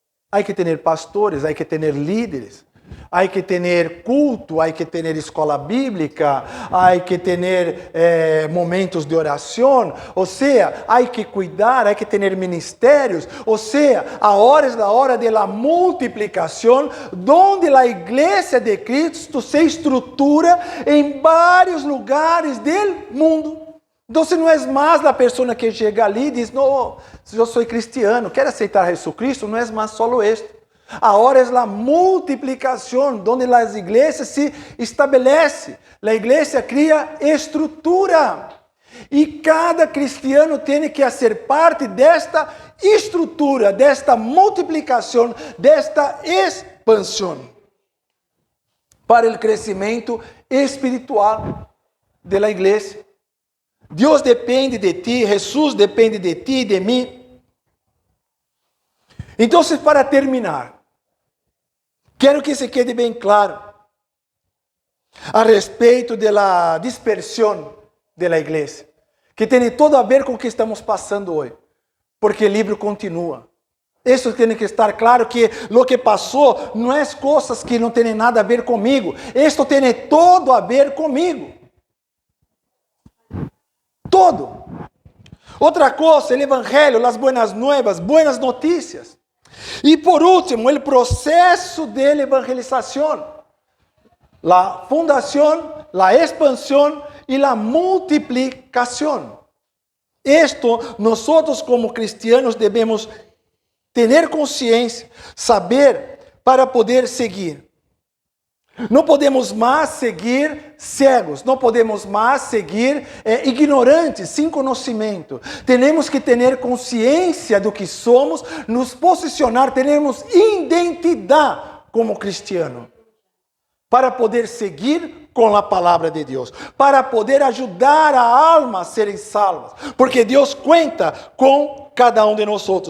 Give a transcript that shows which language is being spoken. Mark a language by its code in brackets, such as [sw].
[es] Hay que tener pastores, hay que tener líderes. Hay que tener culto, hay que tener escola bíblica, hay que tener momentos de oración, o sea, hay que cuidar, hay que tener ministerios, o sea, ahora es la hora de la multiplicación, donde la iglesia de Cristo se estrutura en varios lugares del mundo. Entonces no es más la persona que llega ali y dice, no, yo soy cristiano, quiero aceitar a Jesucristo, no es más solo esto. Ahora es la multiplicación donde las iglesias se estabelece. La iglesia cria estrutura. [pt] E cada cristiano tem que fazer parte desta estrutura, desta multiplicação, desta expansão para o crescimento espiritual da igreja. Deus depende de ti, Jesus depende de ti e de mim. Então, para terminar, quero [es] que se quede [pt] bem claro a respeito da dispersão da igreja, que tem todo a ver com o que estamos passando hoje, porque o livro continua. Isso tem que estar claro, que o que passou não é coisas que não têm nada a ver comigo, isto tem todo a ver comigo. Todo. Outra coisa, o evangelho, [es] as buenas nuevas, [pt] buenas notícias. E por último, o processo de evangelização. [es] La fundación, la expansión y la multiplicación. Esto nosotros como cristianos debemos tener consciência, saber para poder seguir. [pt] Não podemos mais seguir cegos, não podemos mais seguir ignorantes, sem conhecimento. Temos que ter consciência do que somos, nos posicionar, termos identidade [es] como cristiano, [pt] para poder seguir com a palavra de Deus, para poder ajudar a alma a serem salvas, porque Deus conta com cada de nós.